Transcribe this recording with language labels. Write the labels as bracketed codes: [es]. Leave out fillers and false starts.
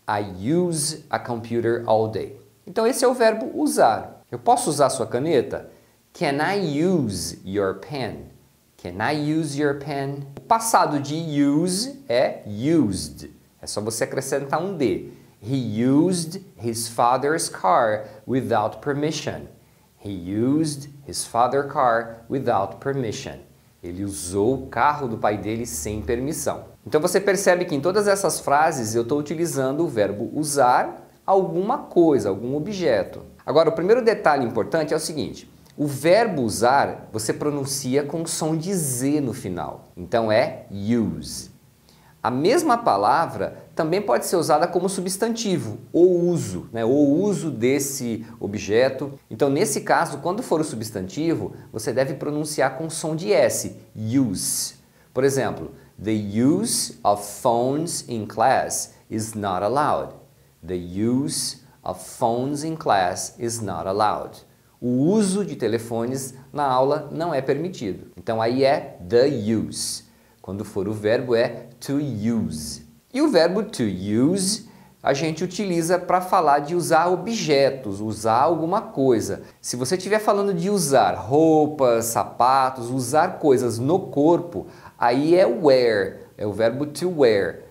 [en] I use a computer all day. [pt] Então esse é o verbo usar. Eu posso usar sua caneta? [en] Can I use your pen? Can I use your pen? [pt] O passado de use é used. É só você acrescentar um D. [en] He used his father's car without permission. He used his father's car without permission. [pt] Ele usou o carro do pai dele sem permissão. Então você percebe que em todas essas frases eu estou utilizando o verbo usar alguma coisa, algum objeto. Agora, o primeiro detalhe importante é o seguinte. O verbo usar você pronuncia com o som de Z no final. Então é use. A mesma palavra também pode ser usada como substantivo, o uso, né? O uso desse objeto. Então, nesse caso, quando for o substantivo, você deve pronunciar com som de S, use. Por exemplo, [en] the use of phones in class is not allowed. The use of phones in class is not allowed. [pt] O uso de telefones na aula não é permitido. Então, aí é the use. Quando for o verbo é to use. E o verbo to use a gente utiliza para falar de usar objetos, usar alguma coisa. Se você estiver falando de usar roupas, sapatos, usar coisas no corpo, aí é wear, é o verbo to wear.